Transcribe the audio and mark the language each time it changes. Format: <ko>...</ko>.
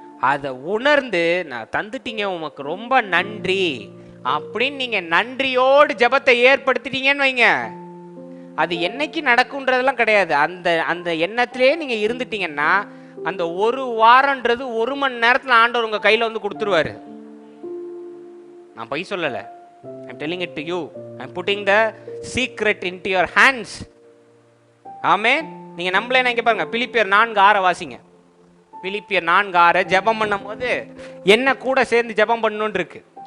<ta>அதை உணர்ந்து நான் தந்துட்டீங்க உமக்கு ரொம்ப நன்றி அப்படின்னு நீங்க நன்றியோடு ஜெபத்தை ஏற்படுத்திட்டீங்கன்னு வைங்க, அது என்னைக்கு நடக்கும்ன்றதெல்லாம் கிடையாது. அந்த அந்த எண்ணத்திலே நீங்க இருந்துட்டீங்கன்னா அந்த ஒரு வாரம்ன்றது 1 மணி நேரத்தில் ஆண்டவர் உங்க கையில வந்து கொடுத்துருவாரு. நான் பொய் சொல்லலை.</ta> <en>I'm telling it to you. I'm putting the secret into your hands.</en> <ta>ஆமென். நீங்க நம்மளே நினைக்க பாருங்க. பிலிப்பியர் 4:6 வாசிங்க. பிலிப்பியர் 4:6 ஜெபம் பண்ணும் போது என்ன கூட சேர்ந்து ஜெபம் பண்ணணும்னு இருக்கு.</ta>